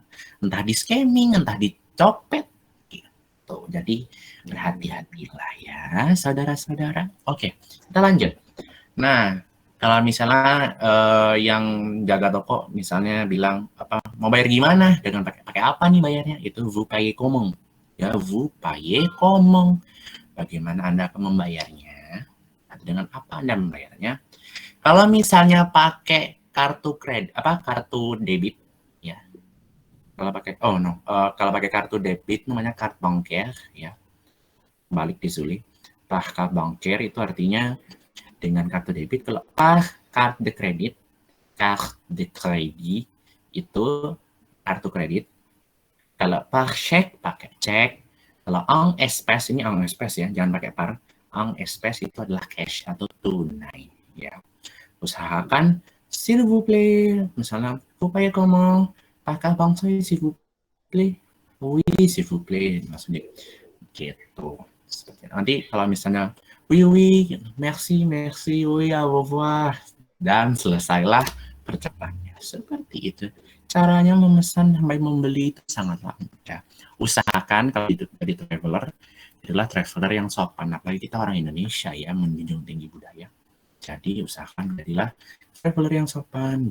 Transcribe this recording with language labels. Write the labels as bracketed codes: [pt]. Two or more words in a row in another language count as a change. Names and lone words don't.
[id] Entah di scamming, entah dicopet gitu. Jadi berhati-hatilah ya, saudara-saudara. Oke, kita lanjut. Nah, kalau misalnya yang jaga toko misalnya bilang apa mau bayar gimana dengan pakai apa nih bayarnya itu [fr] vous payez comment [id] ya [fr] vous payez comment [id] bagaimana Anda akan membayarnya atau dengan apa Anda membayarnya kalau misalnya pakai kartu kredit apa kartu debit ya kalau pakai kalau pakai kartu debit namanya [fr] carte bancaire [id] ya balik di Zuli [fr] carte bancaire [id] itu artinya dengan kartu debit kalau [fr] carte de kredit [id] itu kartu kredit. Kalau [fr] par check [id] pakai cek. Kalau [fr] en espèce [id] ini [fr] en espèce [id] ya, jangan pakai par. [fr] En espèce [id] itu adalah cash atau tunai ya. Usahakan [fr] s'il vous plaît, [id] misalnya [fr] vous payez comment? [id] Pakai bank saya [fr] s'il vous plaît. Oui, s'il vous plaît, [id] maksudnya gitu. Nanti kalau misalnya [fr] oui, oui, merci, merci, oui, au revoir. [id] Dan selesailah percakapannya. Seperti itu. Caranya memesan sampai membeli itu sangatlah mudah. Usahakan kalau jadi traveler, adalah traveler yang sopan. Apalagi kita orang Indonesia ya, menjunjung tinggi budaya. Jadi usahakan jadilah traveler yang sopan.